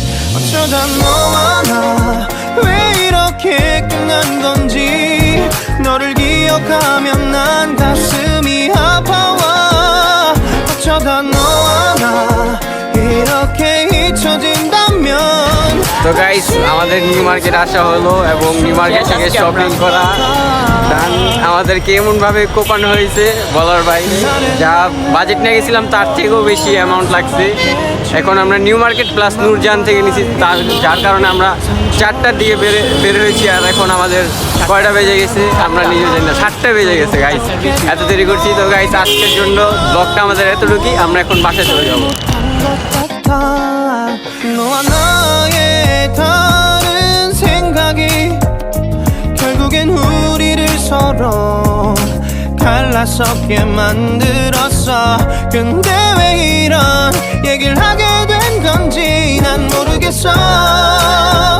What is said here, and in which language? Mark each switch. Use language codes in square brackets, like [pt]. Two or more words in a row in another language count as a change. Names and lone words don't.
[ko] 어쩌다 너와 나 왜 이렇게 끝난 건지 너를 기억하면 난 가슴이 아파와 어쩌다 너와 나 이렇게 잊혀진다면 [bn] তো গাইস আমাদের নিউ মার্কেট আসা হলো এবং নিউ মার্কেট থেকে শপিং করা ডান। আমাদেরকে এমনভাবে কোপানো হয়েছে বলার বাইরে, যা বাজেট নিয়ে গেছিলাম তার থেকেও বেশি অ্যামাউন্ট লাগছে। এখন আমরা নিউ মার্কেট প্লাস নূরজাহান থেকে নিয়েছি, যার কারণে আমরা 4টার দিকে বের হয়েছি। আর এখন আমাদের কয়টা বেজে গেছে আমরা নিজেও জানি না, 7টা বেজে গেছে গাইস। এত দেরি করছি। তো গাইস আজকের জন্য ব্লগটা আমাদের এতটুকুই, আমরা এখন বাসায় চলে যাবো। [ko] 너와 나의 다른 생각이 결국엔 우리를 서로 갈라서게 만들었어. 근데 왜 이런 얘기를 하게 된 건지 난 모르겠어.